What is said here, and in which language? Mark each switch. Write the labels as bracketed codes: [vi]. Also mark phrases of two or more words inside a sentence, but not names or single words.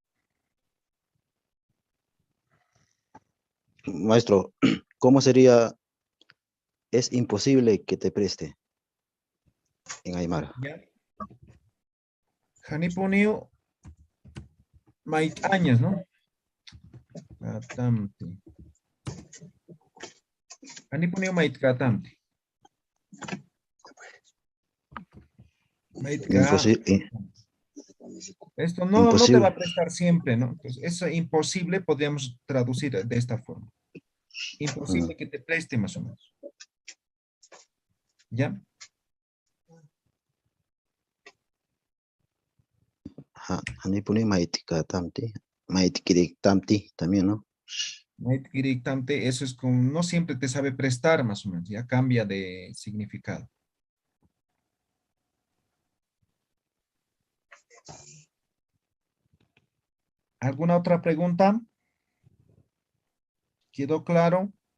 [es] Maestro, ¿cómo sería? Es imposible que te preste en Aymara. Ya. Hanipuniu, años, ¿no? [ay] Katamti. Hanipuniu katamti. [es] Imposible. Esto no te va a prestar siempre, ¿no? Entonces, eso imposible podríamos traducir de esta forma. Imposible que te preste más o menos. ¿Ya? [ay] Hanipuni maitika tamti. Maitkirik tamti también, ¿no? [es] Eso es como, no siempre te sabe prestar más o menos, ya cambia de significado. ¿Alguna otra pregunta? ¿Quedó claro?